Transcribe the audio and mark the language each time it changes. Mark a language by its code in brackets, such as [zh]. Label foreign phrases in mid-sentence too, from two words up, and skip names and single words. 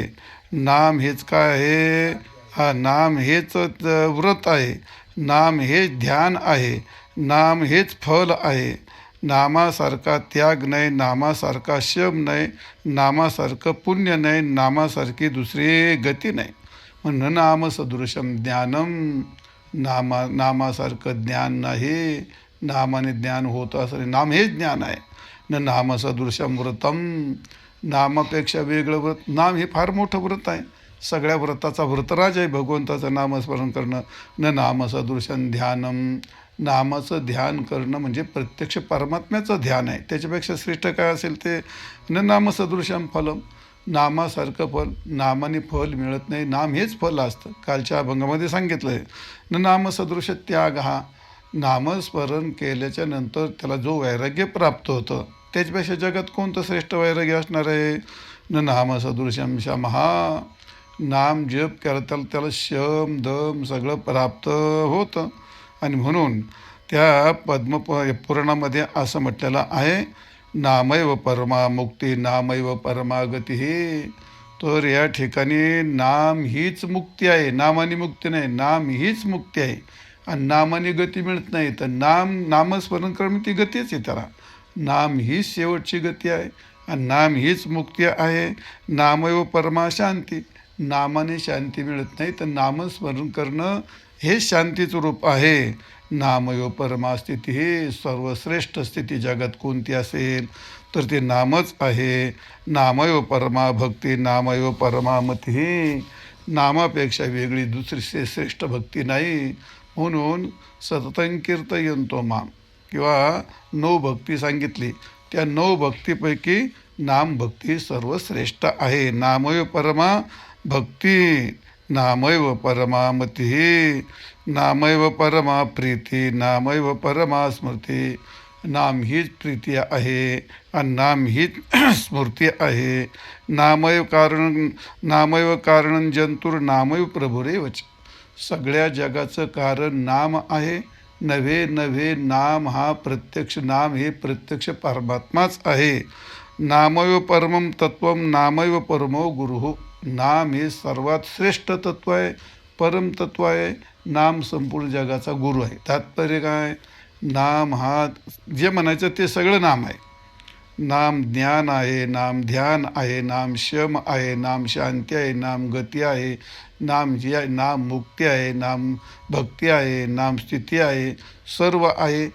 [mr] नाम हेच काय आहे, नाम हेच व्रत आहे. नाम हेच ध्यान आहे. नाम हेच फल आहे. नामासारखा त्याग नाही, नामासारखा शम नाही, नामासारखं पुण्य नाही, नामासारखी दुसरी गती नाही. म्हणून [sa] नाम सदृशम ज्ञानम, [mr] नामासारखं ज्ञान नाही. नामाने ज्ञान होतं असं नाम हेच ज्ञान आहे. [sa] न नाम सदृशम व्रतम, [mr] नामापेक्षा वेगळं व्रत, नाम हे फार मोठं व्रत आहे. सगळ्या व्रताचा व्रतराज आहे भगवंताचं नामस्मरण करणं. [sa] न नाम सदृशम ध्यानम, [mr] नामाचं ध्यान करणं म्हणजे प्रत्यक्ष परमात्म्याचं ध्यान आहे. त्याच्यापेक्षा श्रेष्ठ काय असेल ते. [sa] न नाम सदृशम फलम, [mr] नामासारखं फल, नामाने फल मिळत नाही, नाम हेच फल असतं. कालच्या अभंगामध्ये सांगितलं आहे, [sa] न नामसदृश त्याग, [mr] हा नामस्मरण केल्याच्या नंतर त्याला जो वैराग्य प्राप्त होतं, त्याच्यापेक्षा जगात कोणतं श्रेष्ठ वैराग्य असणार आहे. [sa] न नामसदृशम शमहा, [mr] नाम जप केला त्याला शम दम सगळं प्राप्त होतं. आणि म्हणून त्या पुराणामध्ये असं म्हटलेलं आहे, [sa] नामैव परमा मुक्ती, नामैव परमा गती. [mr] तर या ठिकाणी नाम हीच मुक्ती आहे, नामाने मुक्ती नाही. नाम हीच मुक्ती आहे आणि नामाने गती मिळत नाही. तर नामस्मरण करणं ती गतीच आहे. त्याला नाम हीच शेवटची गती आहे आणि नाम हीच मुक्ती आहे. [sa] नामैव परमा शांती, [mr] नामाने शांती मिळत नाही, तर नामस्मरण करणं हे शांतीचं रूप आहे. [sa] नामैव परमा स्थिती, [mr] हे सर्वश्रेष्ठ स्थिती जगात कोणती असेल तर ते नामच आहे. [sa] नामैव परमा भक्ती, नामैव परमा मती, [mr] नामापेक्षा वेगळी दुसरी श्रेष्ठ भक्ती नाही. [sa] म्हणून सततं कीर्तयन्तो माम, [mr] किंवा 9 भक्ती सांगितली, त्या 9 भक्तीपैकी नाम भक्ती सर्वश्रेष्ठ आहे. [sa] नामैव परमा भक्ती, नामैव परमा मती, नामैव परमा प्रीती, नामैव परमा स्मृती. [mr] नाम हीच प्रीती आहे आणि नाम हीच स्मृती आहे. [sa] नामैव कारण जंतुर, नामैव प्रभुरेवच, [mr] सगळ्या जगाचं कारण नाम आहे. नव्हे नाम हा प्रत्यक्ष, नाम हे प्रत्यक्ष परमात्माच आहे. [sa] नामैव परमं तत्वम, नामैव परमो गुरुः, [mr] नाम हे सर्वात श्रेष्ठ तत्व आहे, परम तत्व आहे. नाम संपूर्ण जगाचा गुरु आहे. तात्पर्य काय, नाम हा जे म्हणायचं ते सगळं नाम आहे. नाम ज्ञान आहे, नाम ध्यान आहे, नाम शम आहे, नाम शांती आहे, नाम गती आहे, नाम जी आहे, नाम मुक्ती आहे, नाम भक्ती आहे, नाम स्थिती आहे, सर्व आहे.